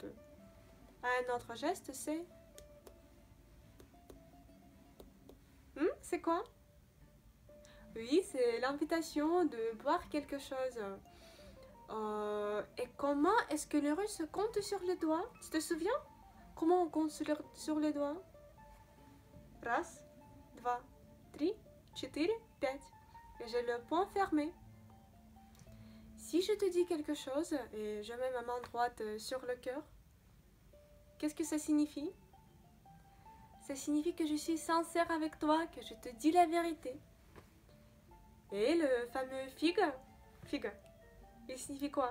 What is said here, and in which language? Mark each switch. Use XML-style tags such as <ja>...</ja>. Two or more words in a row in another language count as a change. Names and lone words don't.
<fr>Un autre geste, c'est... c'est quoi? Oui, c'est l'invitation de boire quelque chose. Et comment est-ce que les Russes comptent sur les doigts? Tu te souviens? Comment on compte sur les doigts?</fr> <ru>Раз, два, три, четыре, пять.</ru> <fr>Et j'ai le poing fermé. Si je te dis quelque chose et je mets ma main droite sur le cœur, qu'est-ce que ça signifie? Ça signifie que je suis sincère avec toi, que je te dis la vérité. Et le fameux figue, il signifie quoi?</fr>